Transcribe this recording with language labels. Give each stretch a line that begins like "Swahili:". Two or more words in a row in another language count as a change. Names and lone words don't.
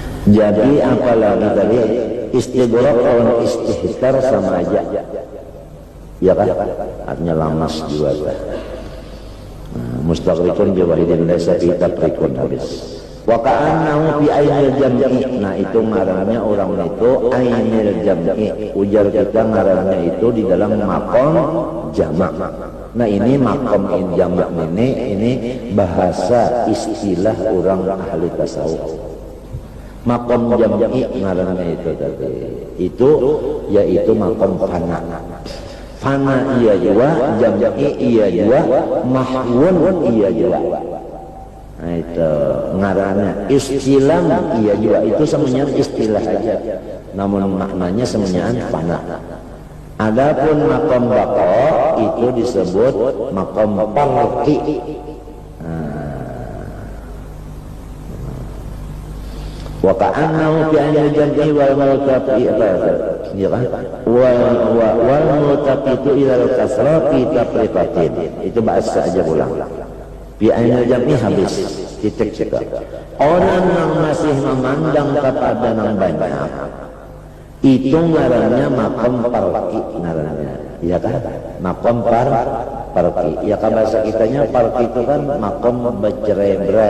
Banjar: Jadi apalagi tadi istighraq atau istihkar sama aja, ya kan? Artinya lamas juga kan.
Arabic: مستغرقون بواحد ليس في تفرق habis. وكأنه في عين الجمع.
Banjar: Nah itu ngarannya orang itu
Arabic: عين الجمع.
Banjar: Ujar kita ngarannya itu di dalam maqam jamak. Nah ini maqam jamak ini bahasa istilah orang ahli tasawuf.
Arabic: مقام الجمع
Banjar: ngarannya itu tadi. Itu yaitu maqam fana. Fana iya juga, jam'i iya juga, mahwun iya juga. Nah itu ngarannya istilah iya juga, itu semuanya istilah aja. Namun maknanya semuanya fana. Adapun maqam baqa itu disebut maqam parqi.
Arabic: وكأنه في عين الجمع والملتفت
Banjar: ya kan
Arabic: والملتفت إلى الكثرة تفرقة.
Banjar: Itu bahasa aja ulang.
Arabic: في عين الجمع
Banjar: habis titik juga. Orang yang masih memandang kepada yang banyak itu ngarannya maqam parqi ngarannya, ya kan? Maqam parqi. Ya kan bahasa kitanya parqi itu kan maqam bercerai-berai.